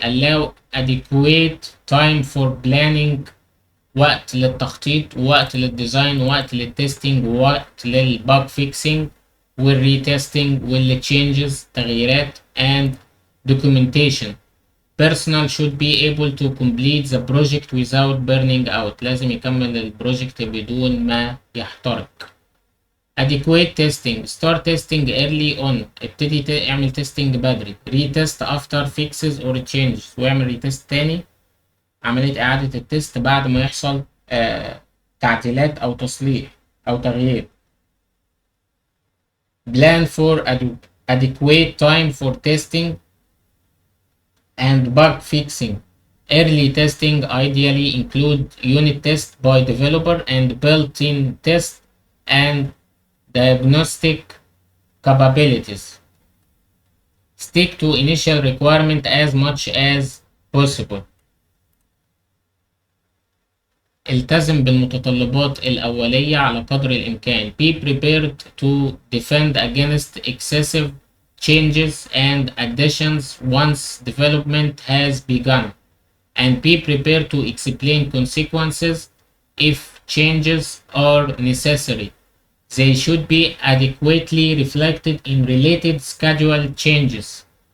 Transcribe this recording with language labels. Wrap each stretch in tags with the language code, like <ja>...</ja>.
<en>allow adequate time for planning،</en> <ar>وقت للتخطيط ووقت للديزاين ووقت للتستنج ووقت للباج فيكسينج والريتستنج والتشينجز تغييرات.</ar> <en>and documentation personnel should be able to complete the project without burning out،</en> <ar>لازم يكمل البروجكت بدون ما يحترق.</ar> <en>adequate testing start testing early on،</en> <ar>ابتدي اعمل تيستنج بدري.</ar> <en>retest after fixes or changes،</en> <ar>واعمل ريتست تاني، عملية إعادة التست بعد ما يحصل تعديلات أو تصليح أو تغيير.</ar> <en>plan for adequate time for testing and bug fixing. early testing ideally include unit test by developer and built-in test and diagnostic capabilities. stick to initial requirement as much as possible.</en> <ar>التزم بالمتطلبات الأولية على قدر الإمكان.</ar> <en>be prepared to defend against excessive changes and additions once development has begun, and be prepared to explain consequences if changes are necessary. They should be adequately reflected in related schedule changes.</en>